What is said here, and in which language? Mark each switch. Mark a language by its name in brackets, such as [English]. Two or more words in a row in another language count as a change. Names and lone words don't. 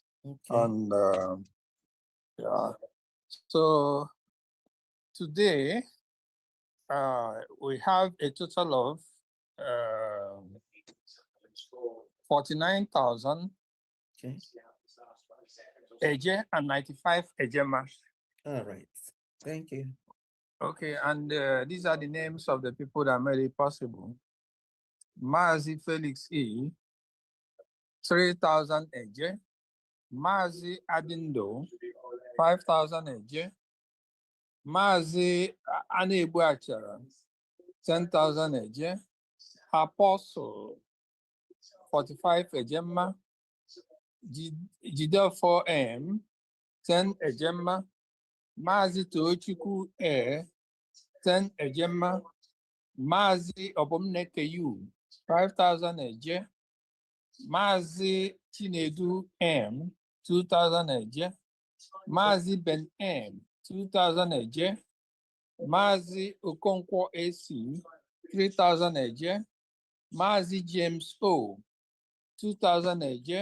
[English] And so today we have a total of 49,000 AJ and 95 AJMA. All right, thank you. Okay, and these are the names of the people that made it possible. Mazi Felix E, 3,000 AJ. Mazi Adindo, 5,000 AJ. Mazi Anebu Achara, 10,000 AJ. Apostle, 45 AJMA. Jidel 4M, 10 AJMA. Mazi Tochiku Air, 10 AJMA. Mazi Obomneke U, 5,000 AJ. Mazi Chinedu M, 2,000 AJ. Mazi Ben M, 2,000 AJ. Mazi Okonkwo AC, 3,000 AJ. Mazi James O, 2,000 AJ.